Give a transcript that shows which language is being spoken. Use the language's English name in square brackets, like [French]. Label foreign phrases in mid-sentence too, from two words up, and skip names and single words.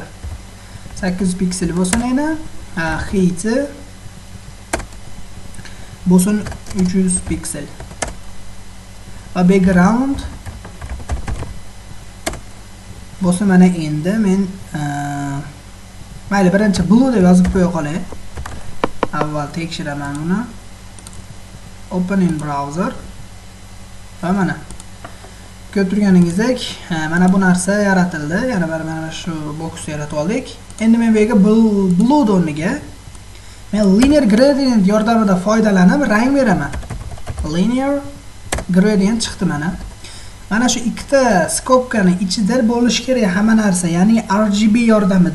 [Uzbek] 800 piksel bo'lsin ayna, height bo'lsin 300 piksel. Va background bo'lsin mana endi men mayli birinchi blue deb yozib qo'ya qolay. Avval tekshiraman buni. [English] Open in browser. [Uzbek] Va mana ko'rib turganingizdek, mana bu narsa yaratildi. Yana mana shu box yaratib oldik. Endi men bu yerga blue o'rniga men [English] linear gradient [Uzbek] yordamida foydalanib rang beraman. [English] Linear gradient [Uzbek] chiqdi mana. Mana shu ikkita skobkani ichida bo'lish kerak hamma narsa, ya'ni RGB yordamida.